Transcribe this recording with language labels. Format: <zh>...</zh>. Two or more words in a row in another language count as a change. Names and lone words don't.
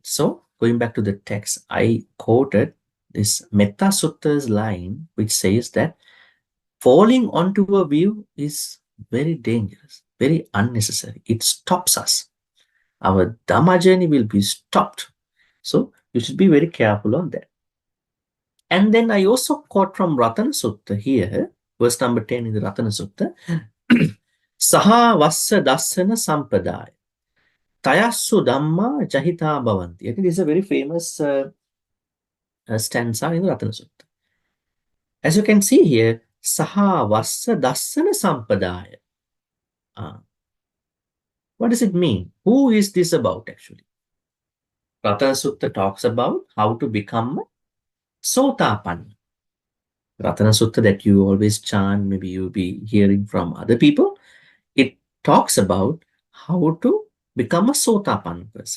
<en>So going back to the text, I quoted this Metta Sutta's line, which says that falling onto a view is very dangerous, very unnecessary. It stops us. Our Dhamma journey will be stopped. So you should be very careful on that. And then I also quote from Ratana Sutta here, verse number 10 in the Ratana Sutta.</en> <pi>Saha vassa dassana sampadaya. Tayassu Dhamma jahita bhavanti.</pi> <en>I think this is a very famous stanza in the Ratana Sutta. As you can see here,</en> <pi>Saha vassa dassana sampadaya.</pi> <en>What does it mean? Who is this about actually? Ratana Sutta talks about how to become a Sotapanna. Ratana Sutta that you always chant, maybe you'll be hearing from other people. It talks about how to become a Sotapanna person.</en>